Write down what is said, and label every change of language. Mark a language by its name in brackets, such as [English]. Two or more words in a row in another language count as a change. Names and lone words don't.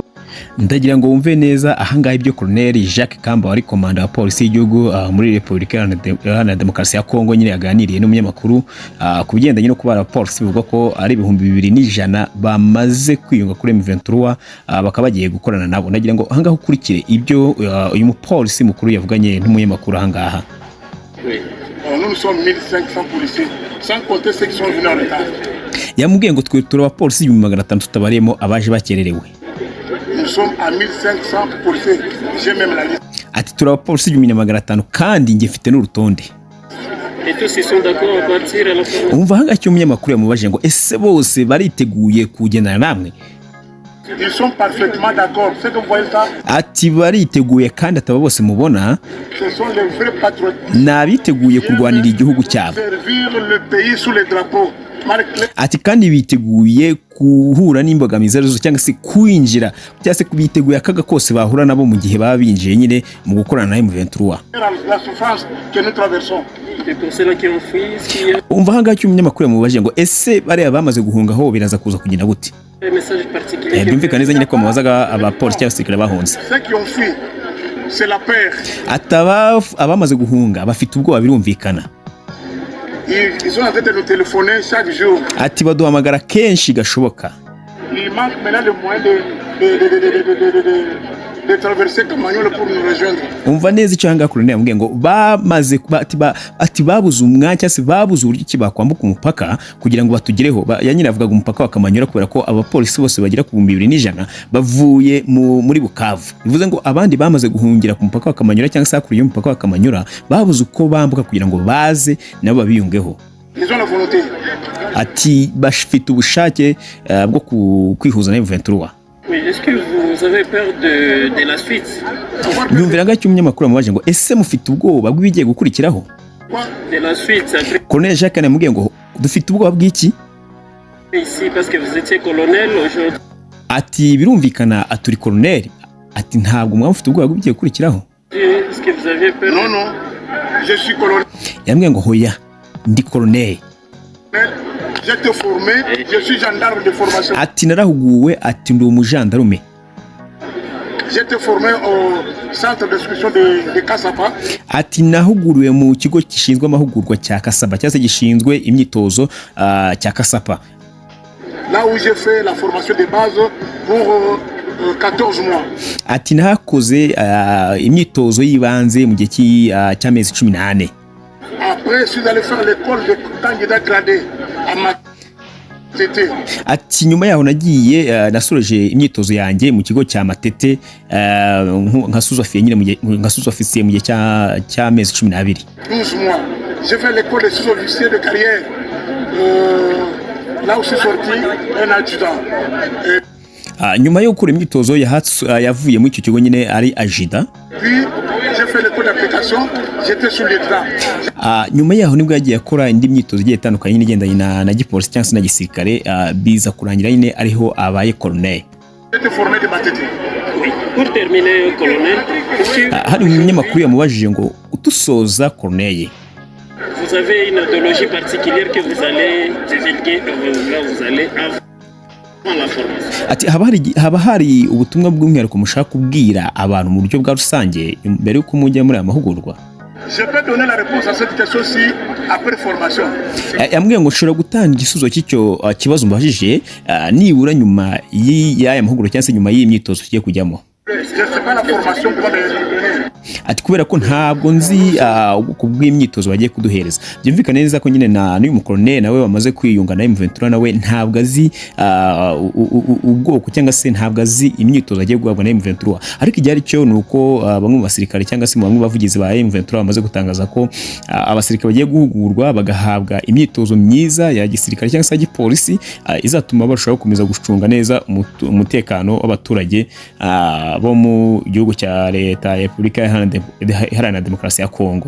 [Kinyarwanda] Ndagira ngo wumve neza ahangaha ibyo Colonel Jacques Kamba wari komanda wa polisi y'igihugu muri Repubulika Iharanira Demokarasi ya Kongo nyine yaganiriye n'umunyamakuru ku bigendanye no kuba abapolisi bivuga ko ari 2,100 bamaze kwiyunga kuri M23 bakaba bagiye gukorana nabo. Ndagira ngo ahangaha ukurikire ibyo uyu mupolisi mukuru yavuganye n'umunyamakuru ahangaha. [French] Nous sommes 1500 policiers, sans compter ceux qui sont venus en retard. [Kinyarwanda] Yamubwiye ngo twe turi abapolisi 500 tutabaremo abaje bakererewe. [French] Nous sommes à 1500 policiers, j'ai même la liste. [Kinyarwanda] Ati turi abapolisi 500 kandi nge mfite n'urutonde. [French] Et tous ils sont d'accord à partir à la fin. [Kinyarwanda] Umva hanga cyo umunyamakuru yamubaje ngo ese bose bariteguye kugendana namwe? [French] Ils sont parfaitement d'accord. C'est que vous voyez ça. [Kinyarwanda] Ati bariteguye kandi ataba bose mubona. [French] Ce sont les vrais patriotes. [Kinyarwanda] Nabiteguye kurwanira igihugu cyabo. [French] Servir le pays sous les drapeaux. [Kinyarwanda] Ati kandi biteguye kuhura n'imbogamizi arizo cyangwa se kwinjira cyangwa se kubiteguye akaga kose bahura nabo mu gihe baba binjiye nyine mu gukorana na M23. [French] La souffrance que nous traversons. [Kinyarwanda] Umva hanga cyo umunyamakuru yamubaje ngo ese bariya bamaze guhunga ho biraza kuza kugenda gute? Byumvikana neza nyine ko mubazaga abapolisi cyangwa abasirikare bahunze. [French] C'est la peur. [Kinyarwanda] Ataba abamaze guhunga bafite ubwoba birumvikana. [French] Ils sont en train de nous téléphoner chaque jour. [Kinyarwanda] Ati baduhamagara kenshi gashoboka. [French] Il manque maintenant le moyen de traverser Kamanyola pour nous rejoindre. [Kinyarwanda] Umva neza icyo hanga Colonel yambwiye ngo bamaze ati babuze umwanya cyangwa se babuze uburyo kibakwambuka umupaka kugira ngo batugereho. Yanyine avugaga umupaka wa Kamanyola kubera ko abapolisi bose bagira ku 2,100 bavuye muri Bukavu. Bivuze ngo abandi bamaze guhungira ku mupaka wa Kamanyola cyangwa se hakuriye umupaka wa Kamanyola babuze uko bambuka kugira ngo baze nabo babiyungeho. Ati bafite ubushake bwo kwihuza na M23. [French] Oui, est-ce que vous avez peur de la suite? [Kinyarwanda] Byumvira ngacyo umunyamakuru amubaje ngo ese mufite ubwoba bw'ibigiye gukurikiraho? [French] De la suite, après. [Kinyarwanda] Colonel Jacques yamubwiye ngo dufite ubwoba bw'iki? [French] Ici parce que vous étiez colonel aujourd'hui. [Kinyarwanda] Ati birumvikana aturi colonel. Ati ntabwo mwamufite ubwoba bw'ibigiye gukurikiraho? [French] Est-ce que vous avez peur? Non, non. Je suis colonel. [Kinyarwanda] Yambwiye ngo hoya ndi colonel. [French] J'ai été formé, je suis gendarme de formation. [Kinyarwanda] Ati narahuguwe, ati ndi umujandarume. [French] J'ai été formé au centre d'instruction de Kasapa. [Kinyarwanda] Ati nahuguriwe mu kigo gishinzwe amahugurwa cya Kasapa cyase gishinzwe imyitozo cya Kasapa. [French] Là où j'ai fait la formation de base pour 14 mois. [Kinyarwanda] Ati nahakoze imyitozo yibanze mu gihe cy'amezi 18. [French] Après, je suis allé faire l'école de candidat gradé à Matete. [Kinyarwanda] Ati nyuma yaho nagiye nasoreje imyitozo yanjye mu kigo cya Matete nka sous-officier nyine nka sous-officier mu gihe cy'amezi 12. [French] 12 mois. J'ai fait l'école de sous-officier de carrière. Là où je suis sorti un adjudant. [Kinyarwanda] nyuma yo gukora imyitozo yavuye muri icyo kigo nyine ari ajida. [French] Puis j'ai fait le cours d'application, j'étais sur le train. [Kinyarwanda] Nyuma yaho nibwo yagiye akora indi myitozo igiye itandukanye nyine igendanye na gipolisi cyangwa se na gisirikare, biza kurangira nyine ariho abaye colonel. [French] J'étais formé de Matete. Oui. Pour terminer, colonel, [Kinyarwanda] hari umunyamakuru yamubajije ngo utusoza colonel, [French] vous avez une idéologie particulière que vous allez divulguer là vous allez avant la formation. [Kinyarwanda] ati haba hari ubutumwa bw'umwihariko mushaka kubwira abantu mu buryo bwa rusange mbere y'uko mujya muri aya mahugurwa? [French] Je peux donner la réponse à cette question-ci après formation. [Kinyarwanda] Yambwiye ngo ushobora gutanga igisubizo cy'icyo kibazo mbajije nibura nyuma y'aya mahugurwa cyangwa se nyuma y'iyi myitozo tugiye kujyamo. Ati kubera ko ntabwo nzi ubwoko bw'imyitozo bagiye kuduhereza. Byumvikana neza ko nyine n'uyu mukoloneli nawe wamaze kwiyunga na M23 nawe ntabwo azi ubwoko cyangwa se ntabwo azi imyitozo agiye guhabwa na M23, ariko igihe ari cyo ni uko bamwe mu basirikare cyangwa se bamwe bavugizi ba M23 bamaze gutangaza ko abasirikare bagiye guhugurwa bagahabwa imyitozo myiza ya gisirikare cyangwa se ya gipolisi izatuma barushaho gukomeza gucunga neza umutekano w'abaturage bo mu gihugu cya leta ya Repubulika Iharanira Demokarasi ya Kongo.